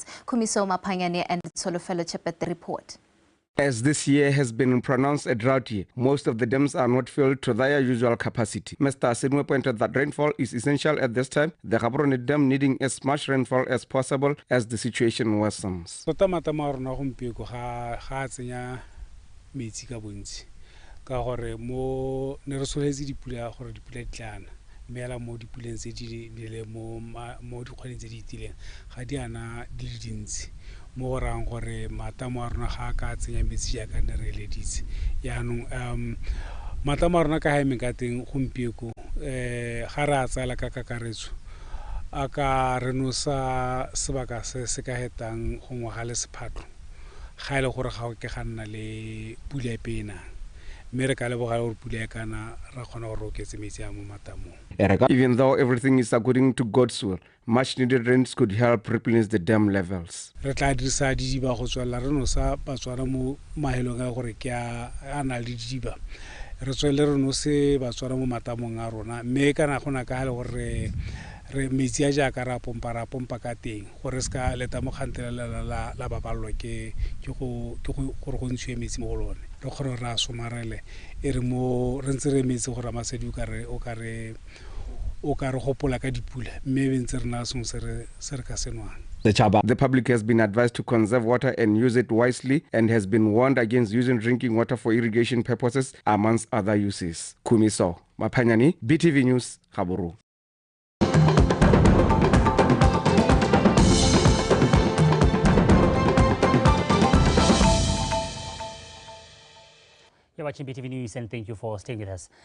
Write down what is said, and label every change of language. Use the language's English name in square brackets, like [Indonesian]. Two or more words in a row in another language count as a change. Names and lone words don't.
[English] Kumiso Mapanyane and Tsolofelo Chepet report. As this year has been pronounced a drought year, most of the dams are not filled to their usual capacity. Mr. Asidwe pointed that rainfall is essential at this time, the Gaborone Dam needing as much rainfall as possible as the situation worsens. [Tswana] Mela mo dipuleng tse di le mo dikgweding tse di itileng ga di ana di le dintsi mo go rang gore matamo a rona ga ka tsenya metsi ya ka ne re eleditse yaanong matamo a rona ka haemeng ka teng gompieko ga re a tsala ka kakaretso a ka re nosa sebaka se ka hetang go ngwaga le sephatlo ga ile gore ga o ke ga nna le pula e pena. [English] Even though everything is according to God's will, much needed rains could help replenish the dam levels. [Tswana] Re metsi a jaaka ra pompa ka teng gore ska leta mo kgantelela la babalwa ke go go ntshwe metsi mo go lone re kgone ra somarele e re mo re ntse re metsi gore masedi o ka re gopola ka dipula mme be ntse re na song se re ka senwang. [English] The public has been advised to conserve water and use it wisely and has been warned against using drinking water for irrigation purposes amongst other uses. Kumiso Mapanyani, BTV News, Gaborone. You're watching BTV News and thank you for staying with us.